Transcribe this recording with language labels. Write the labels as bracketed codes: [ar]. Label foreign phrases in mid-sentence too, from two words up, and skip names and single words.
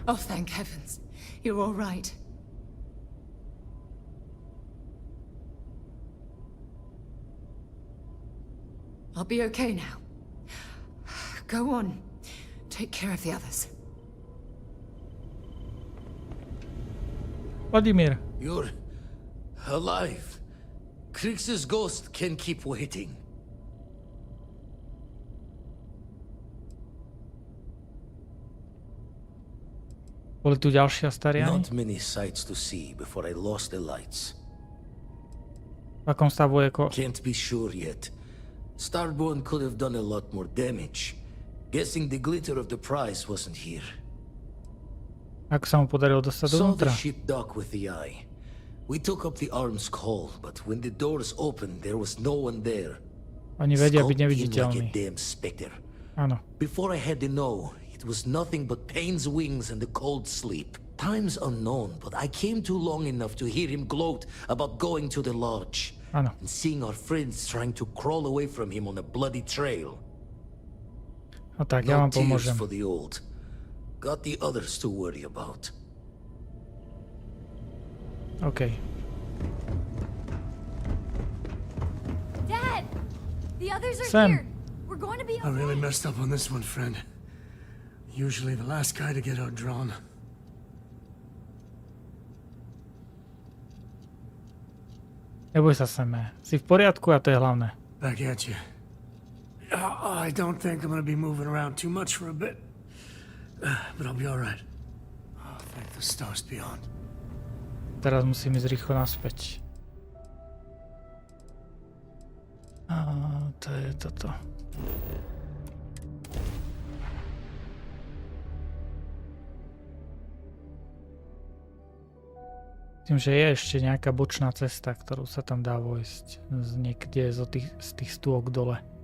[en] Oh, thank heavens. You're all right. I'll be okay now. Go on. Take care of the others. Vladimír. You're alive. Krix's ghost can keep waiting. [sk] Boli tu ďalšie Astariáni? [en] Not many sights to see before I lost the lights. [sk] V akom stavu je [en] Can't be sure yet. Starborn could have done a lot more damage. Guessing the glitter of the prize wasn't here. [sk] Ako sa mu podarilo dostať [en] Saw [sk] dovnútra? [en] the ship dock with the eye. We took up the arm's call, but when the doors opened, there was no one there. [sk] Oni vedia byť [en] Skulking like a [sk] neviditeľní. [en] damn specter. [sk] Áno. [en] Before I had to know, it was nothing but pain's wings and the cold sleep. Times unknown, but I came too long enough to hear him gloat about going to the lodge. [sk] Áno. [en] And seeing our friends trying to crawl away from him on a bloody trail. [sk] No tak, ja [en] No [sk] vám [en] tears [sk] pomôžem. [en] for the old. Got the others to worry about. OK. Dad! The others are Sam. here. We're going to be I okay. really messed up on this one, friend. Usually the last guy to get outdrawn. [sk] Neboj sa, Seme. Si v poriadku a to je hlavné. [en] Back at you. I don't think I'm gonna be moving around too much for a bit. But I'll be alright. Oh, thank the stars beyond. [sk] Teraz musím ísť rýchlo naspäť. A to je toto. Myslím, že je ešte nejaká bočná cesta, ktorú sa tam dá vojsť niekde z tých stôk dole.